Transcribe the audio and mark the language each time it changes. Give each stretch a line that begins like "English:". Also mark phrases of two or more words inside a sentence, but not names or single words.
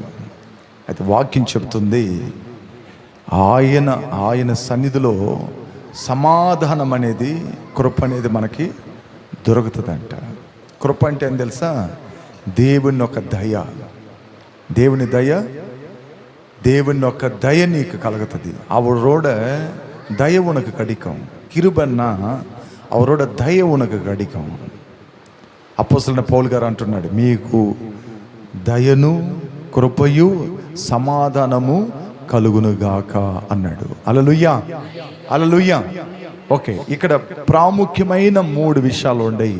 Telugu: అయితే వాక్యం చెప్తుంది, ఆయన సన్నిధిలో సమాధానం అనేది, కృప అనేది మనకి దొరుకుతుందంట. కృప అంటే ఏం తెలుసా? దేవుని ఒక దయ, దేవుని ఒక దయ నీకు కలుగుతుంది.
Tamil: அவரோட దయ உனக்கு கிடைக்கும். கிருபன்னா அவரோட దయ உனக்கு கிடைக்கும்.
Telugu: అపోస్తలుడైన పౌలు గారు అంటున్నాడు, మీకు దయను కృపయు సమాధానము కలుగునుగాక అన్నాడు. హల్లెలూయా, హల్లెలూయా. ఓకే, ఇక్కడ ప్రాముఖ్యమైన 3 విషయాలు ఉన్నాయి.